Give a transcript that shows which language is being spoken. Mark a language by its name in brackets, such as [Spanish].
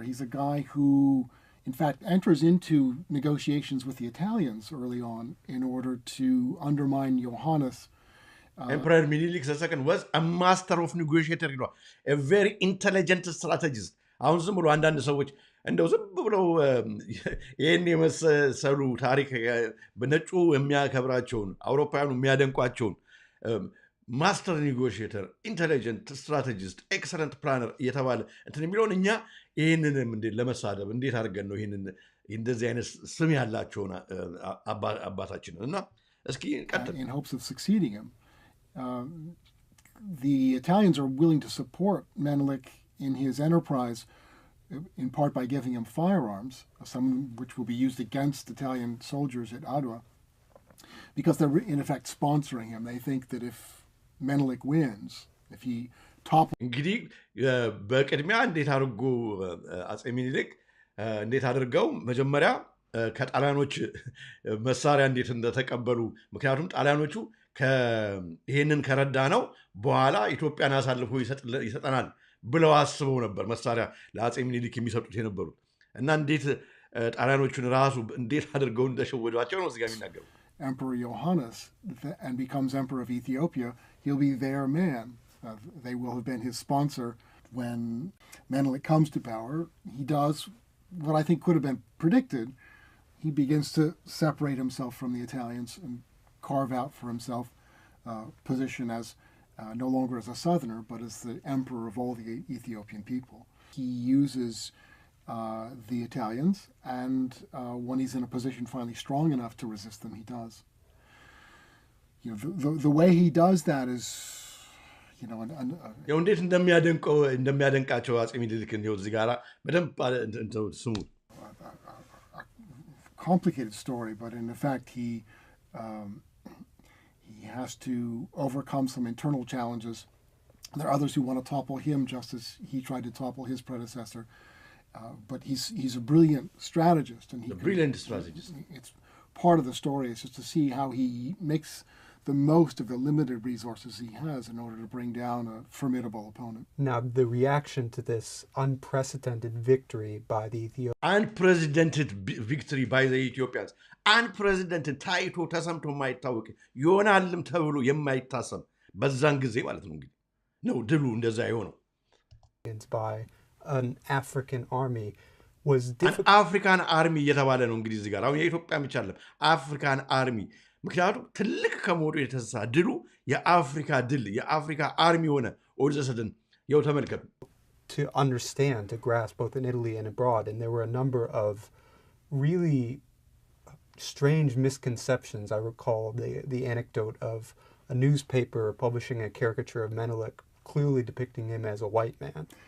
[English] He's a guy who, in fact, enters into negotiations with the Italians early on in order to undermine Johannes. Emperor Menelik II was a master of negotiator, a very intelligent strategist. [Amharic] አሁን ዝም ብሎ አንዳንድ ሰዎች እንደው ዝም ብለው ይህን የመሰሉ ታሪክ በነጩ የሚያከብራቸውን አውሮፓውያኑ የሚያደንቋቸውን ማስተር ኔጎሽየተር፣ ኢንቴሊጀንት ስትራቴጂስት፣ ኤክሰለንት ፕላነር እየተባለ እንትን የሚለውን እኛ ይህንንም ለመሳደብ እንዴት አድርገን ነው ይህንን እንደዚህ አይነት ስም ያላቸውን አባታችንን እና እስኪ ቀጥል። [English] In hopes of succeeding him, the Italians are willing to support Menelik in his enterprise, in part by giving him firearms, some which will be used against Italian soldiers at Adwa, because they're in effect sponsoring him. They think that if Menelik wins, if he topples... [Amharic] እንግዲህ በቅድሚያ እንዴት አድርጎ አፄ ምኒልክ እንዴት አድርገው መጀመሪያ ከጣሊያኖች መሳሪያ እንዴት እንደተቀበሉ፣ ምክንያቱም ጣሊያኖቹ ይሄንን ከረዳ ነው በኋላ ኢትዮጵያን አሳልፎ ይሰጠናል ብለው አስበው ነበር መሳሪያ ለአፄ ምኒልክ የሚሰጡት የነበሩት እና እንዴት ጣሊያኖቹን ራሱ እንዴት አድርገው እንደሸወዷቸው ነው እዚህ ጋር የሚናገሩ። [English] Emperor Johannes and becomes emperor of Ethiopia, he'll be their man. They will have been his sponsor. When Menelik comes to power, he does what I think could have been predicted. He begins to separate himself from the Italians and carve out for himself a position as no longer as a southerner, but as the emperor of all the Ethiopian people. He uses the Italians, and when he's in a position finally strong enough to resist them, he does. You know, the way he does that is, you know, [Amharic] ያው እንዴት እንደሚያደንቃቸው አፄ ምኒልክን ነው እዚህ ጋር በደንብ ስሙ። [English] Complicated story, but in effect he has to overcome some internal challenges. There are others who want to topple him, just as he tried to topple his predecessor. But he's a brilliant strategist, and it's part of the story. It's just to see how he makes the most of the limited resources he has in order to bring down a formidable opponent. Now, the reaction to this unprecedented victory by the Ethiopians. Unprecedented victory by the Ethiopians. [Amharic] Unprecedented ታይቶ ተሰምቶ የማይታወቅ ይሆናልም ተብሎ የማይታሰብ በዛን ጊዜ ማለት ነው እንግዲህ ነው ድሉ እንደዛ የሆነው። [English] By an African army was difficult. African army [Amharic] እየተባለ ነው እንግዲህ እዚህ ጋር አሁን የኢትዮጵያ ብቻ አይደለም African army ምክንያቱም ትልቅ ከመሆኑ የተነሳ ድሉ የአፍሪካ ድል የአፍሪካ አርሚ ሆነ [English] all of a sudden [Amharic] ያው ተመልከቱ። [English] To understand, to grasp both in Italy and abroad, and there were a number of really strange misconceptions. I recall the anecdote of a newspaper publishing a caricature of Menelik, clearly depicting him as a white man.